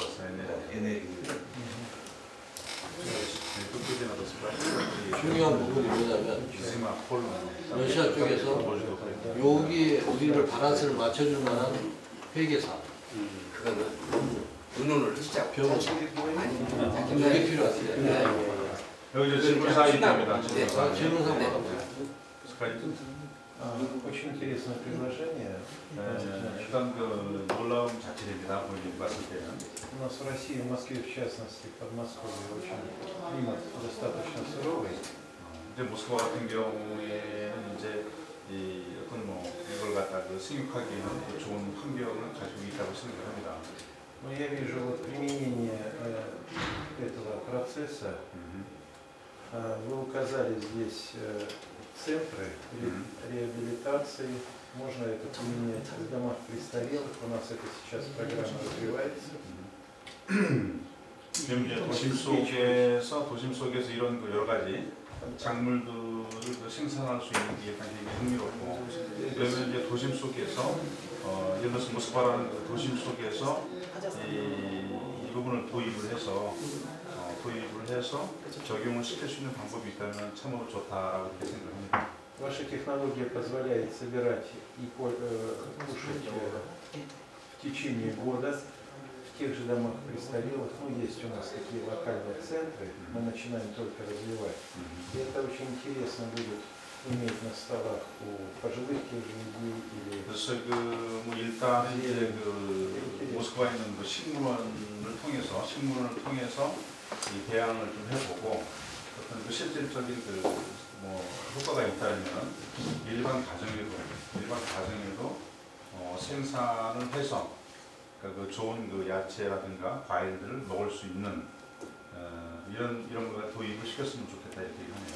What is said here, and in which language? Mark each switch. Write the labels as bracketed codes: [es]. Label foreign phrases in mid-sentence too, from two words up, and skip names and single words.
[ko] 중요한 부분이 뭐냐면 러시아 쪽에서 여기 우리를 바란스를 맞춰줄 만한 회계사 그거는 의논을 하시자고. 변호사 아니, 이게 필요하지. 여기 질문 사항이 있답니다. 질문 상관 [ru] очень интересное предложение. [ko] 일단 그 놀라운 자체입니다. 본인 봤을 때는. [ru] У нас в России, в Москве в частности, в Подмосковье очень климат достаточно суровый. [ko] 이제 모스크바 같은 경우에는 이제 이 어떤 뭐 이걸 갖다 그 생육하기에는 좋은 환경을 가지고 있다고 생각합니다. [ru] Но я вижу вот применение этого процесса. Вы указали здесь центры реабилитации. Можно это применять в домах престарелых. У нас это сейчас программа развивается. [ko] 지금 이제 도심 속에서 이런 그 여러 가지 작물들을 생산할 수 있는 게 굉장히 흥미롭고, 그러면 이제 도심 속에서 예를 들어서 모스크바라는 그 도심 속에서 이 부분을 도입을 해서 적용을 시킬 수 있는 방법이 있다면 참으로 좋다라고 그렇게 생각합니다. [ru] Ваша технология позволяет собирать и кушать в течение года в тех же домах престарелых. Ну, есть у нас такие локальные центры, мы начинаем только развивать. И это очень интересно будет иметь на столах у пожилых тех же людей или... [ko] 그래서 뭐 일단 이제 모스크바에 있는 식물원을 통해서 이 대항을 좀 해보고 어떤 그 실질적인 뭐 효과가 있다면 일반 가정에도 생산을 해서 그 좋은 그 야채라든가 과일들을 먹을 수 있는 이런 거가 도입을 시켰으면 좋겠다 이렇게 하네요.